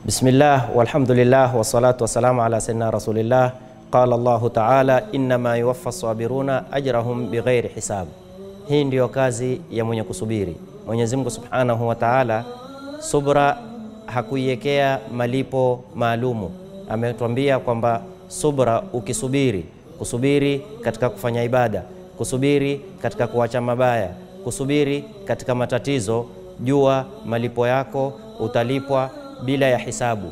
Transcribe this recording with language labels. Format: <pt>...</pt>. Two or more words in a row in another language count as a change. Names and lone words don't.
<ar>بسم الله والحمد لله والصلاة والسلام على سيدنا رسول الله. قال الله تعالى إنما يوفى الصابرون أجرهم بغير حساب.</ar> <sw>Hii ndiyo kazi ya mwenye kusubiri. Mwenyezi Mungu</sw> <ar>سبحانه وتعالى</ar> <sw>subra hakuiwekea malipo maalumu. Ametuambia kwamba subra, ukisubiri, kusubiri katika kufanya ibada, kusubiri katika kuacha mabaya, kusubiri katika matatizo, jua malipo yako utalipwa bila ya hisabu.</sw>